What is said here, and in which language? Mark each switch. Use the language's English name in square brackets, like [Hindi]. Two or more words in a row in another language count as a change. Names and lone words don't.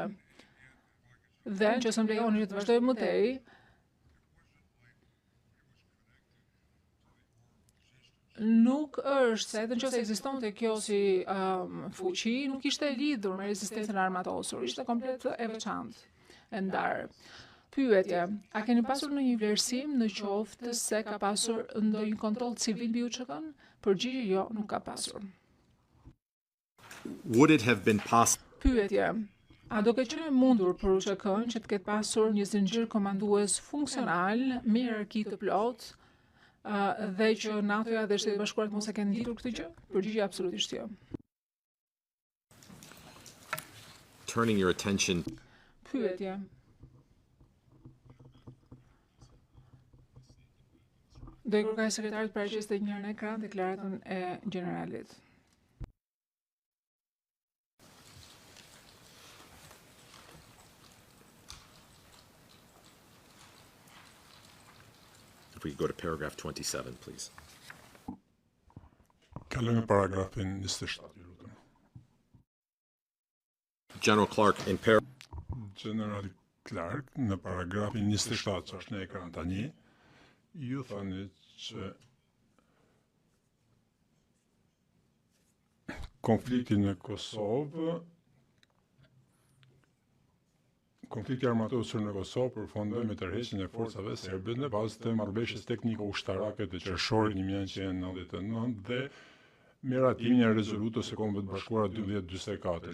[Albanian] Dhe nëse më lejoni që të vazhdoj më tej, nuk është se edhe nëse ekzistonte kjo si fuqi, nuk ishte lidhur me rezistencën armatosur, ishte komplet e veçantë, e ndarë. Pyetje, a keni pasur në një vlerësim në qoftë se ka pasur ndonjë kontroll civil mbi UÇK-n? Përgjigje, jo, nuk ka pasur. [English] would it have been possible? [Albanian] Pyetje, a do ketë qenë mundur për UÇK-n që të ketë pasur një zinxhir komandues funksional me hierarki të plotë dhe që NATO-ja dhe Shtetet Bashkuara mos e kenë nditur këtë gjë? Përgjigje, absolutisht jo. [English] Turning your attention. [Albanian] Pyetje. Do i kërkoj sekretarit paraqes të njëherë në ekran deklaratën e generalit. [English] If we could go to paragraph 27, please. [Albanian] Kalojmë paragrafin 27, ju lutem. [English] General Clark, in [Albanian] Generali Clark, në paragrafin 27 që është në ekran tani, ju thoni që konflikti në Kosovë, konflikti armatosur në Kosovë përfundoi me tërheqjen e forcave serbe në bazë të marrëveshjes tekniko-ushtarake të qershorit 1999 dhe miratimin e rezolutës së Kombeve të Bashkuara 1244.